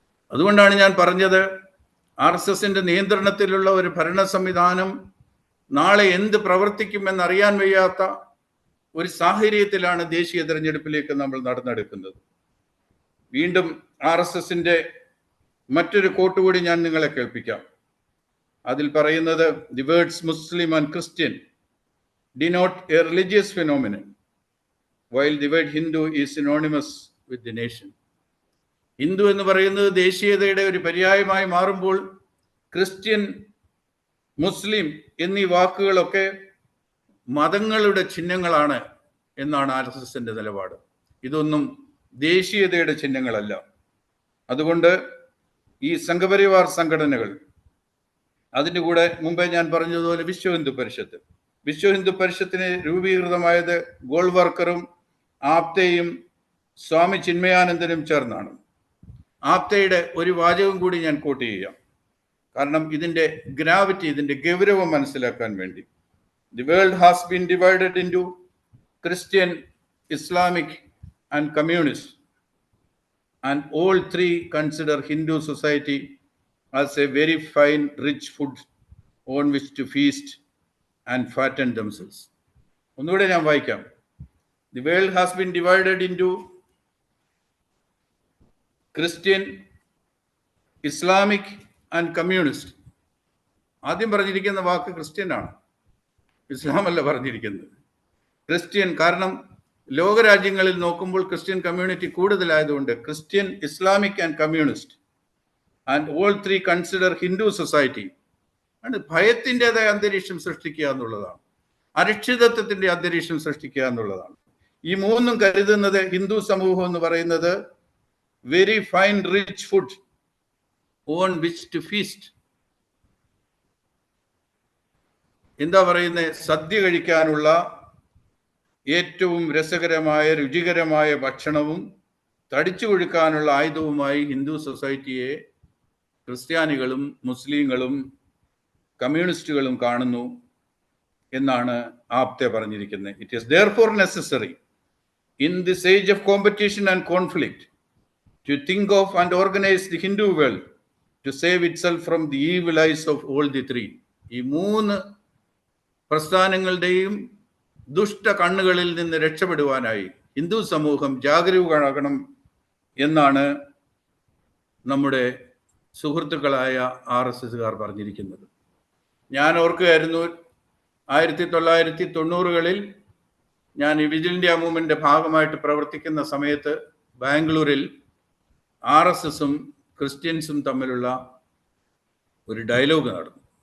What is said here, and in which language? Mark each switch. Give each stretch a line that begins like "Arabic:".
Malayalam: അതുകൊണ്ടാണ് ഞാൻ പറഞ്ഞത്, RSSന്റെ നിയന്ത്രണത്തിലുള്ള ഒരു ഭരണ സംവിധാനം നാളെ എന്ത് പ്രവർത്തിക്കുമെന്നറിയാൻ വയ്യാത്ത ഒരു സാഹചര്യത്തിലാണ് ദേശീയ തെരഞ്ഞെടുപ്പിലേക്ക് നമ്മൾ നടന്നെടുക്കുന്നത്. വീണ്ടും RSSന്റെ മറ്റൊരു കോട്ട് കൂടി ഞാൻ നിങ്ങളെ കേൾപ്പിക്കാം.
English: അതിൽ പറയുന്നത്, the words Muslim and Christian denote a religious phenomenon, while the word Hindu is synonymous with the nation.
Malayalam: Hindu എന്ന് പറയുന്നത് ദേശീയതയുടെ ഒരു പര്യായമായി മാറുമ്പോൾ ക്രിസ്ത്യൻ, മുസ്ലിം എന്നീ വാക്കുകളൊക്കെ മതങ്ങളുടെ ചിഹ്നങ്ങളാണ് എന്നാണ് RSSന്റെ നിലപാട്. ഇതൊന്നും ദേശീയതയുടെ ചിഹ്നങ്ങളല്ല. അതുകൊണ്ട് ഈ സംഘപരിവാർ സംഘടനകൾ, അതിൻ്റെ കൂടെ മുമ്പേ ഞാൻ പറഞ്ഞതുപോലെ വിശ്വ ഹിന്ദു പരിഷത്തിന് രൂപീകൃതമായത് ഗോൾവർക്കറും ആപ്തയും സ്വാമി ചിന്മയാനന്ദനും ചേർന്നാണ്. ആപ്തയുടെ ഒരു വാചകം കൂടി ഞാൻ കോട്ട് ചെയ്യാം, കാരണം ഇതിൻ്റെ ഗ്രാവിറ്റി, ഇതിൻ്റെ ഗൗരവം മനസ്സിലാക്കാൻ വേണ്ടി.
English: The world has been divided into Christian, Islamic and communist, and all three consider Hindu society as a very fine, rich food on which to feast and fatten themselves.
Malayalam: ഒന്നുകൂടെ ഞാൻ വായിക്കാം.
English: The world has been divided into Christian, Islamic and communist.
Malayalam: ആദ്യം പറഞ്ഞിരിക്കുന്ന വാക്ക് Christian ആണ്, ഇസ്ലാം അല്ല പറഞ്ഞിരിക്കുന്നത്. Christian, കാരണം ലോകരാജ്യങ്ങളിൽ നോക്കുമ്പോൾ ക്രിസ്ത്യൻ കമ്മ്യൂണിറ്റി കൂടുതലായതുകൊണ്ട്
English: Christian, Islamic and communist. And all three consider Hindu society.
Malayalam: ആണ് ഭയത്തിൻ്റെതായ അന്തരീക്ഷം സൃഷ്ടിക്കുക എന്നുള്ളതാണ്, അരക്ഷിതത്വത്തിന്റെ അന്തരീക്ഷം സൃഷ്ടിക്കുക എന്നുള്ളതാണ്. ഈ മൂന്നും കരുതുന്നത് ഹിന്ദു സമൂഹം എന്ന് പറയുന്നത്
English: Very fine rich food on which to feast.
Malayalam: എന്താ പറയുന്നത്? സദ്യ കഴിക്കാനുള്ള ഏറ്റവും രസകരമായ രുചികരമായ ഭക്ഷണവും തടിച്ചു കൊഴുക്കാനുള്ള ആയുധവുമായി ഹിന്ദു സൊസൈറ്റിയെ ക്രിസ്ത്യാനികളും മുസ്ലിങ്ങളും കമ്മ്യൂണിസ്റ്റുകളും കാണുന്നു എന്നാണ് ആപ്തെ പറഞ്ഞിരിക്കുന്നത്.
English: It is therefore necessary in this age of competition and conflict to think of and organize the Hindu world to save itself from the evil eyes of all the three.
Malayalam: ഈ മൂന്ന് പ്രസ്ഥാനങ്ങളുടെയും ദുഷ്ട കണ്ണുകളിൽ നിന്ന് രക്ഷപ്പെടുവാനായി ഹിന്ദു സമൂഹം ജാഗരൂകരാകണം എന്നാണ് നമ്മുടെ സുഹൃത്തുക്കളായ RSSകാർ പറഞ്ഞിരിക്കുന്നത്. ഞാൻ ഓർക്കുകയായിരുന്നു, 1990കളിൽ ഞാൻ ഈ വിജിൽ ഇന്ത്യ മൂവ്മെന്റിന്റെ ഭാഗമായിട്ട് പ്രവർത്തിക്കുന്ന സമയത്ത് ബാംഗ്ലൂരിൽ RSSും ക്രിസ്ത്യൻസും തമ്മിലുള്ള ഒരു ഡയലോഗ് നടന്നു.